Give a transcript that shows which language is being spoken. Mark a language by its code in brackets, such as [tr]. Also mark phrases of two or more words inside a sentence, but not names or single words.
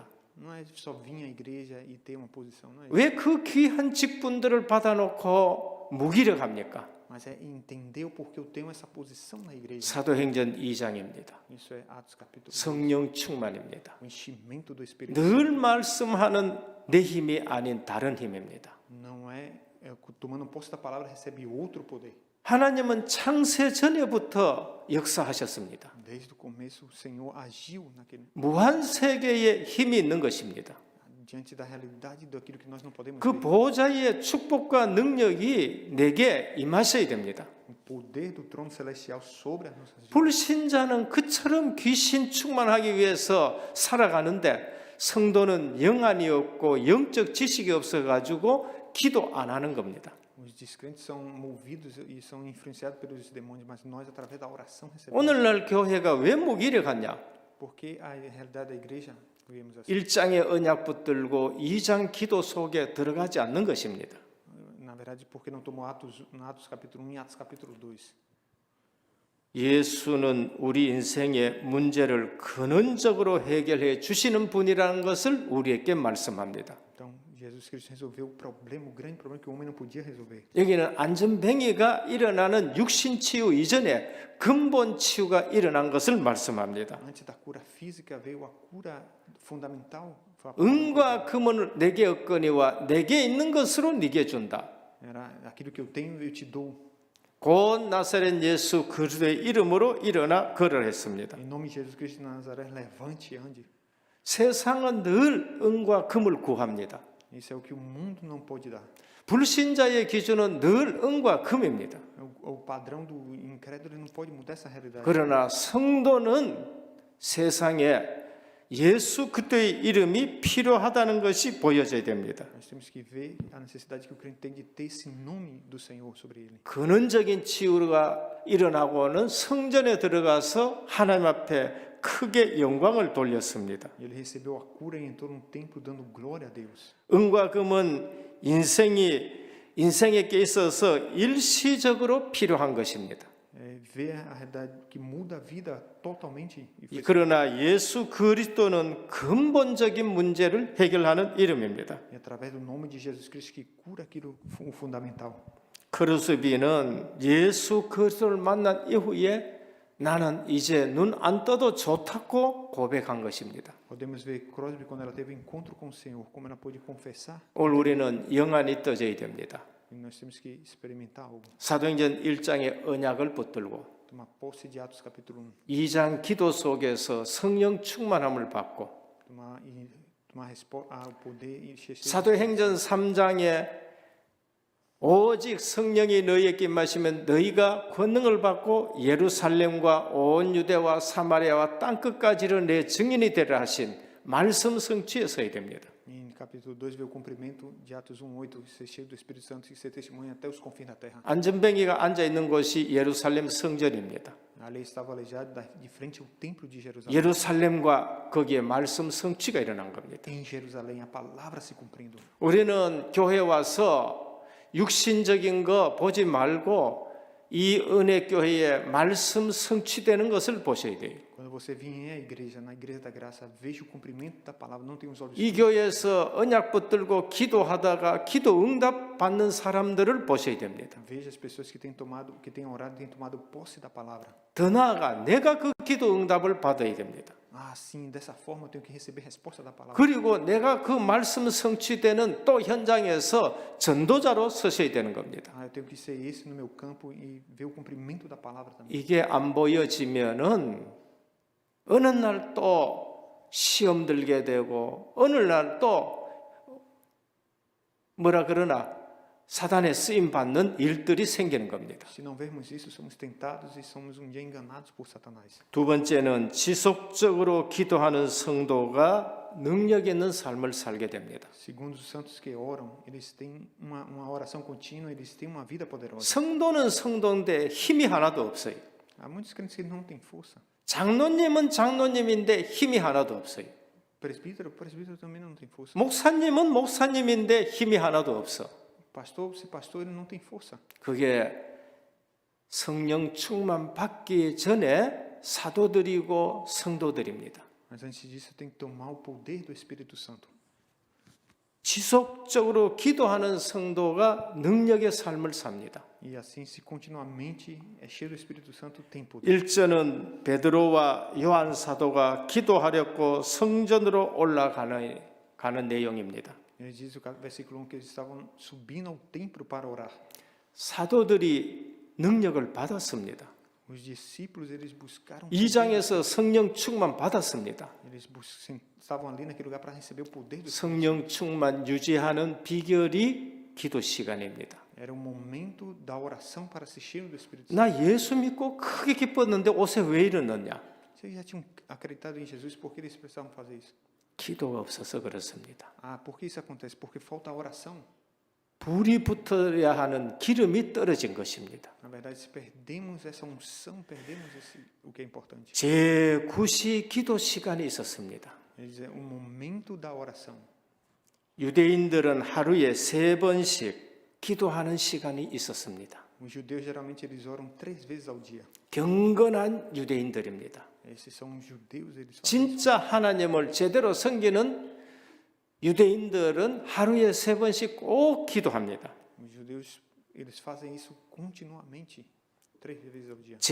[pt] Não é só vir à igreja e ter uma posição, não é isso. [ko] 왜 그 귀한 직분들을 받아놓고 무기력합니까? [pt] Mas é entender o porquê eu tenho essa posição na igreja. [ko] 사도행전 2장입니다. [pt] Isso é Atos capítulo 1. [ko] 성령 충만입니다. [pt] O enchimento do Espírito [ko] 늘 말씀하는 내 힘이 아닌 다른 힘입니다. [pt] não é tomando posse da palavra recebe outro poder. [ko] 하나님은 창세 전에부터 역사하셨습니다. [pt] Desde o começo o Senhor agiu naquele [ko] 무한 세계에 힘이 있는 것입니다. [pt] diante da realidade daquilo que nós não podemos [ko] 그 [pt] ver. [ko] 보좌의 축복과 능력이 내게 임하셔야 됩니다. [pt] O poder do trono celestial sobre as nossas vidas. [ko] 불신자는 그처럼 귀신 충만하기 위해서 살아가는데 성도는 영안이 없고 영적 지식이 없어가지고 기도 안 하는 겁니다. [pt] Os descrentes são movidos e são influenciados pelos demônios, mas nós através da oração recebemos. [ko] 오늘날 교회가 왜 무기력하냐? [pt] Porque a realidade da igreja, vemos assim, [ko] 1장의 언약 붙들고 2장 기도 속에 들어가지 않는 것입니다. [pt] na verdade, porque não tomou Atos capítulo 1 e Atos capítulo 2. [ko] 예수는 우리 인생의 문제를 근원적으로 해결해 주시는 분이라는 것을 우리에게 말씀합니다. [pt] Então, Jesus Cristo resolveu o problema, o grande problema que o homem não podia resolver. [ko] 여기는 안전뱅이가 일어나는 육신 치유 이전에 근본 치유가 일어난 것을 말씀합니다. [pt] Antes da cura física veio a cura fundamental. Foi a [ko] 은과 금을 내게 얻거니와 내게 있는 것으로 네게 준다. [pt] Era aquilo que eu tenho, eu te dou. [ko] 곧 나사렛 예수 그리스도의 이름으로 일어나 걸으했습니다. [pt] Em nome de Jesus Cristo de Nazaré, levante e ande. [ko] 세상은 늘 은과 금을 구합니다. [pt] Isso é o que o mundo não pode dar. [ko] 불신자의 기준은 늘 은과 금입니다. [pt] O padrão do incrédulo ele não pode mudar essa realidade. [ko] 그러나 성도는 세상에 예수 그리스도의 이름이 필요하다는 것이 보여져야 됩니다. [pt] Nós temos que ver a necessidade que o crente tem de ter esse nome do Senhor sobre ele. [ko] 근원적인 치유가 일어나고는 성전에 들어가서 하나님 앞에 크게 영광을 돌렸습니다. [pt] Ele recebeu a cura e entrou no templo dando glória a Deus. [ko] 은과 금은 인생에 있어서 일시적으로 필요한 것입니다. [pt] Ver a realidade que muda a vida totalmente. [ko] 그러나 예수 그리스도는 근본적인 문제를 해결하는 이름입니다. [pt] E através do nome de Jesus Cristo que cura aquilo fundamental. [ko] 크루스비는 예수 그리스도를 만난 이후에 나는 이제 눈 안 떠도 좋다고 고백한 것입니다. [pt] Podemos ver Crosby quando ela teve encontro com o Senhor, como ela pôde confessar. [ko] 오늘 우리는 영안이 떠져야 됩니다. [pt] E nós temos que experimentar algo. [ko] 사도행전 1장의 언약을 붙들고 [pt] Tomar posse de Atos capítulo 1. [ko] 2장 기도 속에서 성령 충만함을 받고 [pt] Tomar o poder e [ko] 사도행전 3장에 오직 성령이 너희에게 임하시면 너희가 권능을 받고 예루살렘과 온 유대와 사마리아와 땅끝까지를 내 증인이 되라 하신 말씀 성취에 서야 됩니다. [pt] Em capítulo 2 vê o cumprimento de Atos 1:8, ser cheio do Espírito Santo e ser testemunha até os confins da terra. [ko] 안전뱅이가 앉아 있는 곳이 예루살렘 성전입니다. [pt] A lei estava aleijada de frente ao templo de Jerusalém. [ko] 예루살렘과 거기에 말씀 성취가 일어난 겁니다. [pt] Em Jerusalém a palavra se cumprindo. [ko] 우리는 교회 와서 육신적인 거 보지 말고 이 은혜 교회에 말씀 성취되는 것을 보셔야 돼요. [pt] Quando você vier à igreja, na igreja da graça, veja o cumprimento da palavra, não tenha os olhos. [ko] 이 교회에서 언약 붙들고 기도하다가 기도 응답 받는 사람들을 보셔야 됩니다. [pt] Veja as pessoas que têm orado, têm tomado posse da palavra. [ko] 더 나아가 내가 그 기도 응답을 받아야 됩니다. [pt] Ah, sim, dessa forma eu tenho que receber resposta da palavra. [ko] 그리고 내가 그 말씀 성취되는 또 현장에서 전도자로 서셔야 되는 겁니다. [pt] Ah, eu tenho que ser esse no meu campo e ver o cumprimento da palavra também. [ko] 이게 안 보여지면은 어느 날 또 시험 들게 되고 어느 날 또 뭐라 그러나 사단에 쓰임 받는 일들이 생기는 겁니다. [pt] Se não vermos isso, somos tentados e somos dia enganados por Satanás. [ko] 두 번째는 지속적으로 기도하는 성도가 능력 있는 삶을 살게 됩니다. [pt] Segundo os santos que oram, eles têm uma oração contínua, eles têm uma vida poderosa. [ko] 성도는 성도인데 힘이 하나도 없어요. [pt] Há muitos crentes que não têm força. [ko] 장로님은 장로님인데 힘이 하나도 없어요. [pt] Presbítero também não tem força. [ko] 목사님은 목사님인데 힘이 하나도 없어. [pt] Pastor, se pastor, ele não tem força. [ko] 그게 성령 충만 받기 전에 사도들이고 성도들입니다. [pt] Mas antes disso, tem que tomar o poder do Espírito Santo. [ko] 지속적으로 기도하는 성도가 능력의 삶을 삽니다. [pt] E assim, se continuamente é cheio do Espírito Santo, tem poder. [ko] 1절은 베드로와 요한 사도가 기도하려고 성전으로 올라가는 내용입니다. [pt] Ele diz no versículo 1 que eles estavam subindo ao templo para orar. [ko] 사도들이 능력을 받았습니다. [pt] Os discípulos, eles buscaram. [ko] 2장에서 성령 충만 받았습니다. [pt] Eles estavam ali naquele lugar para receber o poder do Espírito. [ko] 성령 충만 유지하는 비결이 기도 시간입니다. [pt] Era o momento da oração para ser cheio do Espírito Santo. [ko] 나 예수 믿고 크게 기뻤는데 옷에 왜 이러느냐? [pt] Vocês já tinham acreditado em Jesus, por que eles precisavam fazer isso? [ko] 기도가 없어서 그렇습니다. [pt] Ah, por que isso acontece? Porque falta a oração. [ko] 불이 붙어야 하는 기름이 떨어진 것입니다. [pt] Na verdade, se perdemos essa unção, perdemos o que é importante. [ko] 제9시 기도 시간이 있었습니다. [pt] Ele diz, momento da oração. [ko] 유대인들은 하루에 3번씩 기도하는 시간이 있었습니다. [pt] Os judeus geralmente eles oram 3 vezes ao dia. [ko] 경건한 유대인들입니다. [pt] Esses são os judeus, eles fazem isso. [ko] 진짜 하나님을 제대로 섬기는 유대인들은 하루에 3번씩 꼭 기도합니다. [pt] Os judeus eles fazem isso continuamente, 3 vezes ao dia.